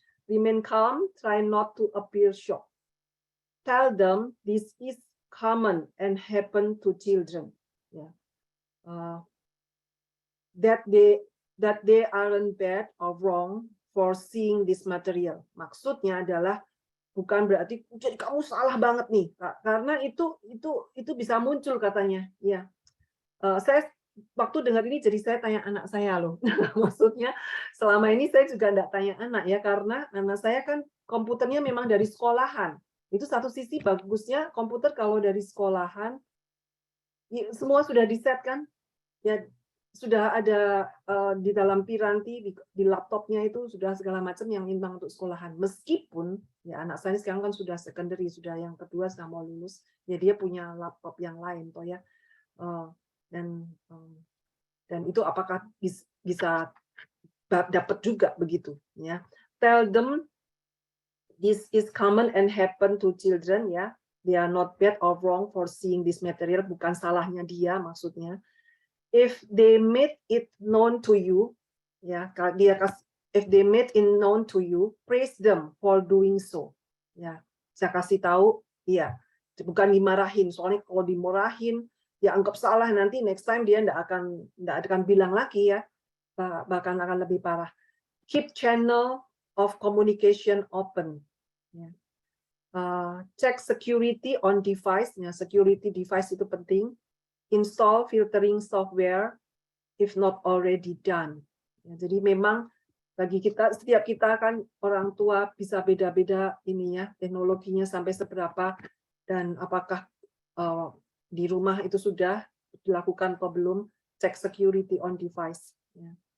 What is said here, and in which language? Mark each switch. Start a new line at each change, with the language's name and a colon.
English: Remain calm, try not to appear shocked. Tell them this is common and happen to children. Yeah. That they aren't bad or wrong for seeing this material.
Indonesian: Maksudnya adalah bukan berarti jadi kamu salah banget nih, karena itu bisa muncul katanya. Ya, saya waktu dengar ini jadi saya tanya anak saya loh. Maksudnya selama ini saya juga enggak tanya anak ya, karena anak saya kan komputernya memang dari sekolahan. Itu satu sisi bagusnya komputer kalau dari sekolahan semua sudah di-set kan. Ya sudah ada di dalam piranti di laptopnya itu sudah segala macam yang memang untuk sekolahan. Meskipun ya anak saya sekarang kan sudah secondary, sudah yang kedua sudah mau lulus, ya dia punya laptop yang lain toh ya. Dan itu apakah bisa dapat juga begitu ya.
English: Tell them this is common and happen to children ya. They are not bad or wrong for seeing this material,
Indonesian: bukan salahnya dia maksudnya.
English: If they made it known to you ya, if they made it known to you, praise them for doing so ya.
Indonesian: saya kasih tahu, iya, bukan dimarahin. Soalnya kalau dimarahin, ya anggap salah, nanti
English: next time
Indonesian: dia nggak akan bilang lagi ya, bahkan akan lebih parah.
English: Keep channel of communication open. Ya. Check security on device. Ya, security device
Indonesian: itu penting.
English: Install filtering software if not already done.
Indonesian: Ya, jadi memang bagi kita, setiap kita kan orang tua bisa beda-beda ininya, teknologinya sampai seberapa, dan apakah di rumah itu sudah dilakukan atau belum,
English: cek security on device.
Indonesian: Ya.